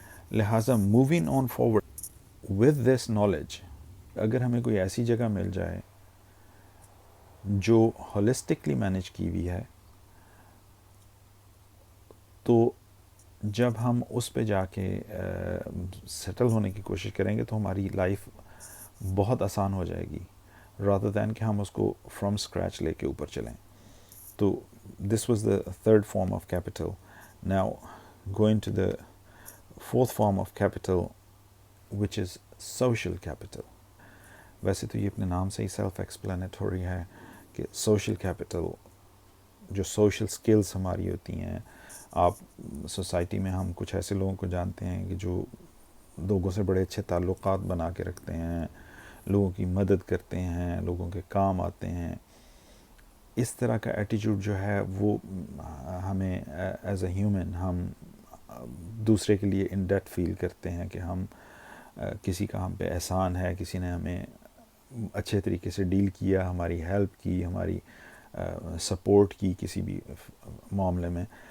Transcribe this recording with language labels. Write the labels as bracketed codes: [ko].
[ur] لہٰذا [en] moving on forward with this knowledge, [ur] اگر ہمیں کوئی ایسی جگہ مل جائے جو ہولسٹکلی مینیج کی ہوئی ہے، تو جب ہم اس پہ جا کے سیٹل ہونے کی کوشش کریں گے تو ہماری لائف بہت آسان ہو جائے گی rather than کہ ہم اس کو فرام اسکریچ لے کے اوپر چلیں. [en] تو this was the third form of capital. Now going to the fourth form of capital which is social capital. [ur] ویسے تو یہ اپنے نام سے ہی سیلف ایکسپلینیٹوری ہے کہ سوشل کیپٹل، جو سوشل سکلز ہماری ہوتی ہیں. آپ سوسائٹی میں ہم کچھ ایسے لوگوں کو جانتے ہیں کہ جو لوگوں سے بڑے اچھے تعلقات بنا کے رکھتے ہیں، لوگوں کی مدد کرتے ہیں, لوگوں کے کام آتے ہیں. اس طرح کا ایٹیٹیوڈ جو ہے وہ ہمیں ایز اے ہیومن ہم دوسرے کے لیے ان ڈیٹ فیل کرتے ہیں کہ ہم کسی کا ہم پہ احسان ہے, کسی نے ہمیں اچھے طریقے سے ڈیل کیا, ہماری ہیلپ کی, ہماری سپورٹ کی کسی بھی معاملے میں.